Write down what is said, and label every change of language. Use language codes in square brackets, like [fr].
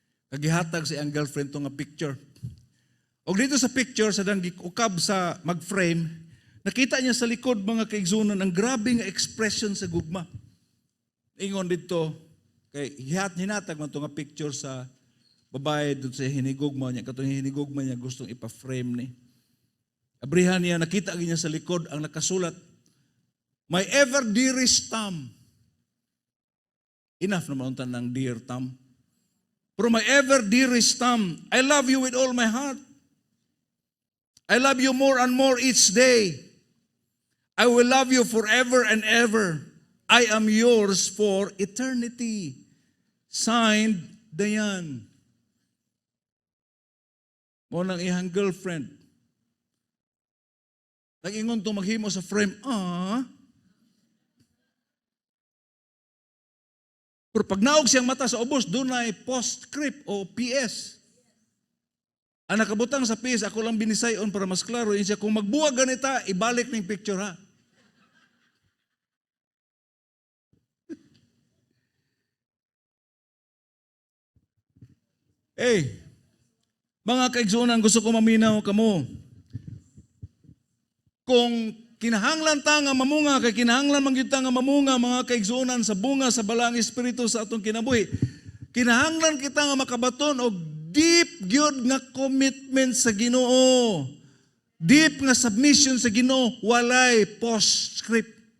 [ceb] Kagihatag sa iyang girlfriend to nga picture. O dito sa picture, sa ukab sa mag-frame, nakita niya sa likod mga kaigsunan ang grabe nga expression sa gugma. Ingon dito, kay hinatag man to nga picture sa babae doon sa hinigugma niya. Katong hinigugma niya gustong ipa-frame ni. Abrihan niya, nakita niya sa likod ang nakasulat, [en] "My ever dearest Tom." [ceb] Enough naman untan ng dear Tom. [en] Pero my ever dearest Tom, I love you with all my heart. I love you more and more each day. I will love you forever and ever. I am yours for eternity. Signed, Dayan. [ceb] Mo nang ihang girlfriend. Nag-ingon to maghimo sa frame. Pero pag naog siyang mata sa ubos, doon ay postscript o PS. Ang nakabutang sa PS, ako lang binisayon para mas klaro. Yun siya, kung magbuwag ganita, ibalik ng picture ha. Mga kaigsunan, gusto ko maminaw kamo. Kung kinahanglan ta nga mamunga, kay kinahanglan man gyud ta nga mamunga mga kaigsunan sa bunga sa balang espiritu sa atong kinabuhi. Kinahanglan kita nga makabaton og deep gyud nga commitment sa Ginoo. Deep nga submission sa Ginoo, walay postscript.